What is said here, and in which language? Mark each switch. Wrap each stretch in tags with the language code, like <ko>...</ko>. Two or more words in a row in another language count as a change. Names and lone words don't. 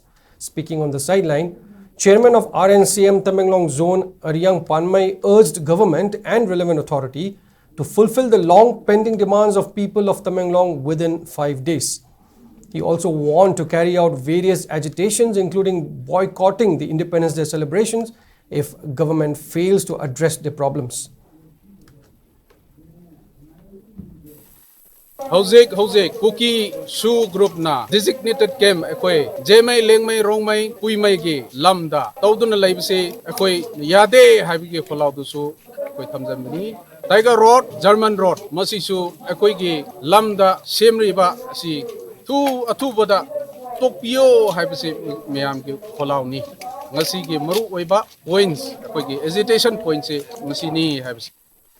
<en>Speaking on the sideline, Chairman of RNCM Tamenglong Zone Ariang Panmai urged government and relevant authority to fulfill the long pending demands of people of Tamenglong within 5 days. He also warned to carry out various agitations, including boycotting the Independence Day celebrations if government fails to address the problems.</en> <mni>Hojek KUKI SoO group na</mni> <en>designated camp</en> <mni>ekoi jemai lengmai rongmai puimai gi lamda tawduna laibse ekoi yade habi kholau du su ekoi thamjamni Tiger Road German Road masi su ekoi gi lamda semriba si tu atubada tokpio haibse meyam gi kholau ni ngasi gi maru oiba points ekoi gi</mni> <en>agitation points</en> <mni>se ngasi ni haibse</mni>